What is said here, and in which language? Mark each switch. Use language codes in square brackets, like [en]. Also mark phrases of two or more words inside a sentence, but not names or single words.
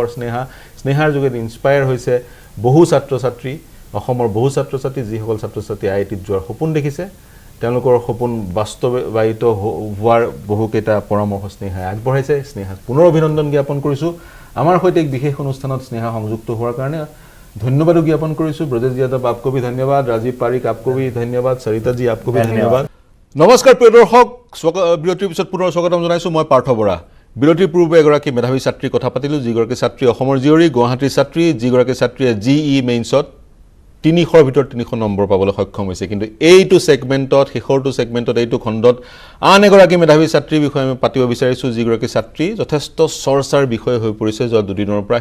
[as] স্নেহাৰ যোগেদি ইনস্পায়াৰ হৈছে বহু ছাত্ৰ ছাত্ৰী, অসমৰ বহু ছাত্ৰ ছাত্ৰী, যিসকল ছাত্ৰ ছাত্ৰী আইআইটিত যোৱাৰ সপোন দেখিছে, তেওঁলোকৰ সপোন বাস্তৱায়িত হোৱাৰ বহুকেইটা পৰামৰ্শ স্নেহাই আগবঢ়াইছে। স্নেহাক পুনৰ অভিনন্দন জ্ঞাপন কৰিছোঁ। আমাৰ সৈতে এক বিশেষ অনুষ্ঠানত স্নেহা সংযুক্ত হোৱাৰ কাৰণে ধন্যবাদো জ্ঞাপন কৰিছোঁ। ব্ৰজেশ যাদৱ, [hi] आपको भी धन्यवाद। राजीव पारिक, आपको भी धन्यवाद। सरिता जी, आपको भी धन्यवाद। [as] নমস্কাৰ প্ৰিয় দৰ্শক, বিৰতিৰ পিছত পুনৰ স্বাগতম জনাইছোঁ। মই পাৰ্থ বৰা। বিৰতিৰ পূৰ্বে এগৰাকী মেধাৱী ছাত্ৰীৰ কথা পাতিলোঁ, যিগৰাকী ছাত্ৰী অসমৰ জীয়ৰী, গুৱাহাটীৰ ছাত্ৰী, যিগৰাকী ছাত্ৰীয়ে GE মেইনছত 300ৰ ভিতৰত 300 নম্বৰ পাবলৈ সক্ষম হৈছে। কিন্তু এইটো ছেগমেণ্টত, শেষৰটো ছেগমেণ্টত, এইটো খণ্ডত আন এগৰাকী মেধাৱী ছাত্ৰীৰ বিষয়ে আমি পাতিব বিচাৰিছোঁ, যিগৰাকী ছাত্ৰী যথেষ্ট চৰ্চাৰ বিষয় হৈ পৰিছে যোৱা দুদিনৰ পৰা।